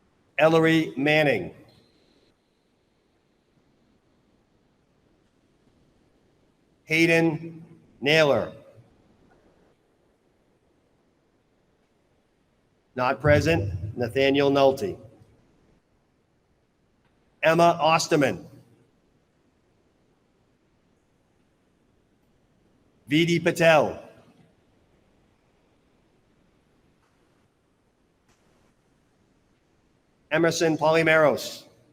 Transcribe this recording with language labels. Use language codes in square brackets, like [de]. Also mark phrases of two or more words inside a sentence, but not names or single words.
[en] Ellery Manning. Hayden Naylor. Not present, Nathaniel Nolte. Emma Osterman. Vidi Patel. Emerson Polymeros.